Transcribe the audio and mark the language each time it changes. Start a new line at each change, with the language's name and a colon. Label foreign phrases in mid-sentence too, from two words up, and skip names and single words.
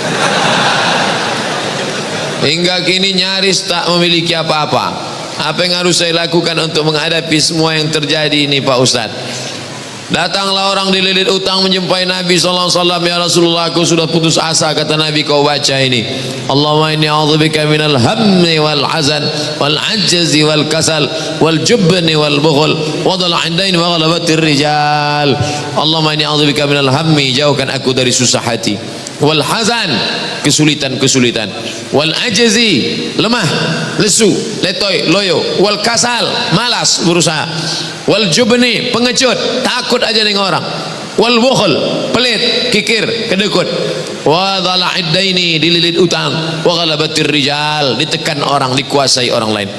Indonesian: Hingga kini nyaris tak memiliki apa-apa. Apa yang harus saya lakukan untuk menghadapi semua yang terjadi ini, Pak Ustadz? Datanglah orang dililit utang menjumpai Nabi
Arabic: صلى الله عليه وسلم.
Indonesian: Ya Rasulullah, aku sudah putus asa. Kata Nabi, kau baca ini,
Arabic: اللهم إني أعوذ بك من الهم والحزن والعجز والكسل والجبن والبخل وضلع الدين وغلبة الرجال. اللهم إني أعوذ بك من الهم,
Indonesian: jauhkan aku dari susah hati,
Arabic: والحزن,
Indonesian: kesulitan-kesulitan,
Arabic: والعجز,
Indonesian: lemah, lesu, letoy, loyo,
Arabic: والكسل,
Indonesian: malas berusaha,
Arabic: والجبن,
Indonesian: pengecut, takut aja dengan orang,
Arabic: والبخل,
Indonesian: pelit, kikir, kedekut,
Arabic: وضلع الدين,
Indonesian: dililit utang,
Arabic: وغلبة الرجال,
Indonesian: ditekan orang, dikuasai orang lain.